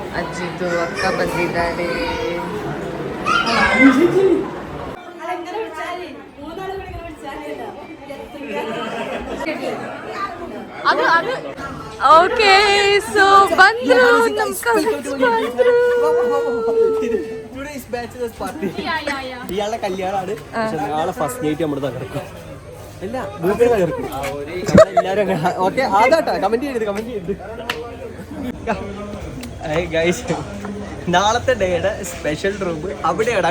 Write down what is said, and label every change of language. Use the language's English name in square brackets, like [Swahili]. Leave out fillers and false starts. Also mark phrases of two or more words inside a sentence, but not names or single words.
[Kannada] ಅಜ್ಜಿದು ಅಕ್ಕ ಬಂದಿದ್ದಾರೆ. [English] okay so [Kannada] ಬಂದ್ರು ನಮ್ಮ ಕಸಿನ್ಸ್ ಬಂದ್ರು. [Malayalam] ഇയാളുടെ കല്യാണമാണ്. നാളെ [English] first night [Malayalam] നമ്മൾ തകർക്കും. അല്ല വീട്ടിൽ തകർക്കും എല്ലാരും. ഓക്കെ ആദ്യമായിട്ടാ കമന്റ് ചെയ്ത് ഗൈസ്, നാളത്തെ ഡേയുടെ [English] special room [Malayalam] അവിടെയാണ്.